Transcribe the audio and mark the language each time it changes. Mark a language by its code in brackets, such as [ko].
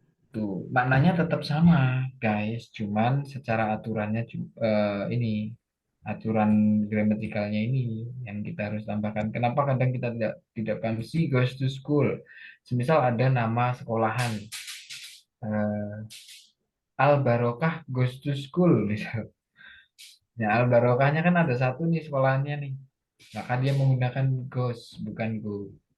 [id] Tuh, maknanya tetap sama, guys. Cuman secara aturannya ini aturan gramatikalnya ini yang kita harus tambahkan. Kenapa kadang kita tidak paham? [en] She goes to school. [id] Semisal ada nama sekolahan. [en] Al Barokah goes to school [id] misal. Ya, Al Barokahnya kan ada satu nih sekolahannya nih. Maka dia menggunakan goes bukan go.